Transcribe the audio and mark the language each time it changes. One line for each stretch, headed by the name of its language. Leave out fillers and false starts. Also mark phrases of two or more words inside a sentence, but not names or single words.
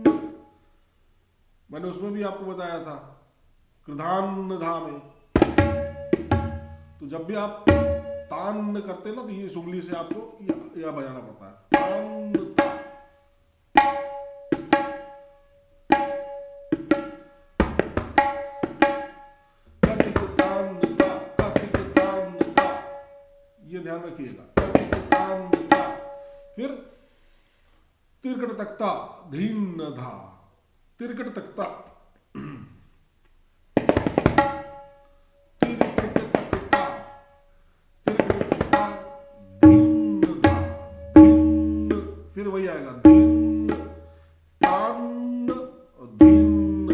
Hindi: मैंने उसमें भी आपको बताया था कृधान धा में, तो जब भी आप तान करते हैं ना तो ये इस उंगली से आपको या बजाना पड़ता है, तान्नता। ध्यान रखिएगा। फिर तिरकट तकता धीन धा तिरकट तकता, तिरकट तकता तिरकट तकता धीन धा धीन, फिर वही आएगा धीन तान धीन।